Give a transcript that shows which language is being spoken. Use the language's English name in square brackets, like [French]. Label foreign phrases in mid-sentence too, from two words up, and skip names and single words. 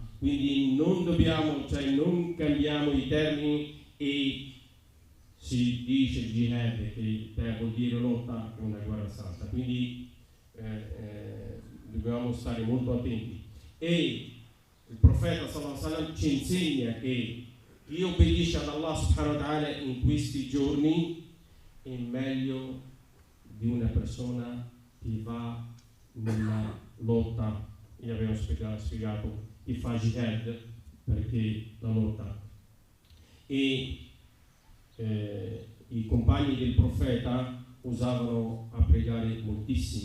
[Italian] Quindi non non cambiamo i termini e si dice jihad, che vuol dire lotta, è una guerra santa. Quindi dobbiamo stare molto attenti. E il profeta [Arabic] صلى الله عليه وسلم [Italian] ci insegna che chi obbedisce ad Allah [Arabic] سبحانه وتعالى [Italian] in questi giorni è meglio di una persona che va nella lotta, e abbiamo spiegato che fa jihad, perché la lotta. E i compagni del profeta usavano a pregare moltissimo.